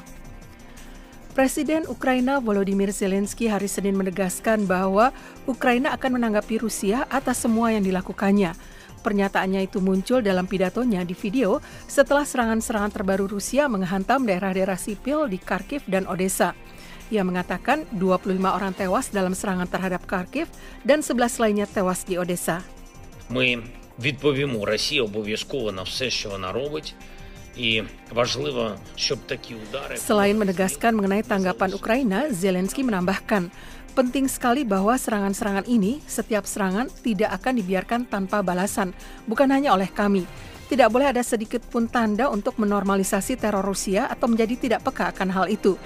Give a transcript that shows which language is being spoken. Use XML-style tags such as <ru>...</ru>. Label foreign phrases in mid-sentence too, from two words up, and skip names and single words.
<id>Presiden Ukraina Volodymyr Zelensky hari Senin menegaskan bahwa Ukraina akan menanggapi Rusia atas semua yang dilakukannya. Pernyataannya itu muncul dalam pidatonya di video setelah serangan-serangan terbaru Rusia menghantam daerah-daerah sipil di Kharkiv dan Odessa. Ia mengatakan 25 orang tewas dalam serangan terhadap Kharkiv dan 11 lainnya tewas di Odessa.</id> <uk>Ми відповімо Росії обов'язково на все, що вона робить. І важливо, щоб такі удари...</uk> <id>Selain menegaskan mengenai tanggapan Ukraina, Zelensky menambahkan, penting sekali bahwa serangan-serangan ini, setiap serangan tidak akan dibiarkan tanpa balasan, bukan hanya oleh kami. Tidak boleh ada sedikit pun tanda untuk menormalisasi teror Rusia atau menjadi tidak peka akan hal itu.</id>